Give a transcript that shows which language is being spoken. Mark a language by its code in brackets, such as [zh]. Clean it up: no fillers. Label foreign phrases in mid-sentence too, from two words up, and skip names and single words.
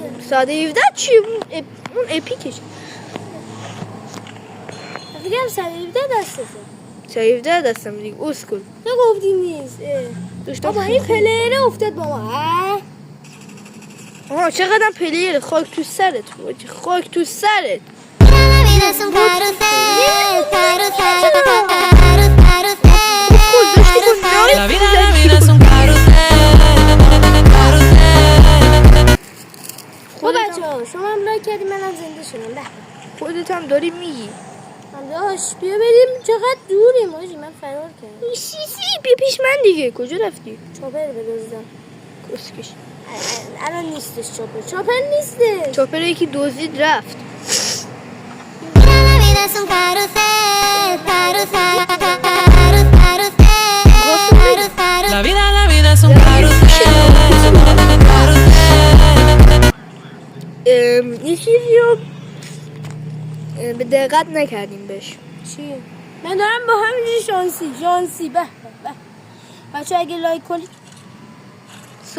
[fa] سر 17 چی؟ اون اپیکش فکرم سر 17 دستته. سر 17 دستم دیگه اسکل تو گفتی نیست. بابا این پلیره افتاد با ما. چقدر پلیر خاک تو سرت [es] La vida es un carrusel. [fa] خب بچه ها شما هم لایک کردی منم زنده شدم. به خودت هم داری میگی همداش بیا بریم. چقدر دوریم آجی من فرار کردم. بیا پیش من دیگه. کجا رفتی؟ چاپر بدزدم. کسکش الان نیستش چاپر نیستش. چاپر یکی دزدید رفت. [es] La vida es un carrusel. [fa] یه چیزی رو به دقت نکردیم بهش. چی؟ من دارم با همینجوری شانسی به بچه اگه لایک کنید